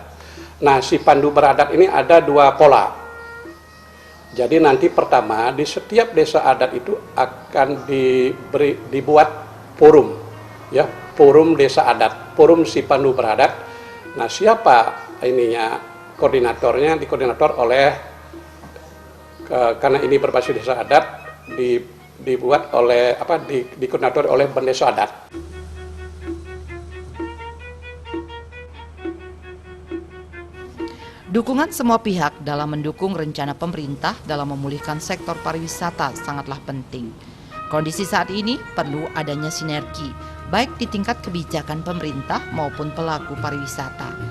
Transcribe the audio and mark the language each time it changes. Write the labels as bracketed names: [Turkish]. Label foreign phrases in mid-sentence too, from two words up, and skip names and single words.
[Indonesian] Nah, Sipandu Beradat ini ada 2 pola. Jadi nanti pertama di setiap desa adat itu akan dibuat forum, ya, forum desa adat, forum Sipandu Beradat. Nah, siapa ininya? Koordinatornya dikoordinator oleh, karena ini berbasis desa adat, dibuat oleh dikoordinator oleh Bendesa Adat. Dukungan semua pihak dalam mendukung rencana pemerintah dalam memulihkan sektor pariwisata sangatlah penting. Kondisi saat ini perlu adanya sinergi, baik di tingkat kebijakan pemerintah maupun pelaku pariwisata.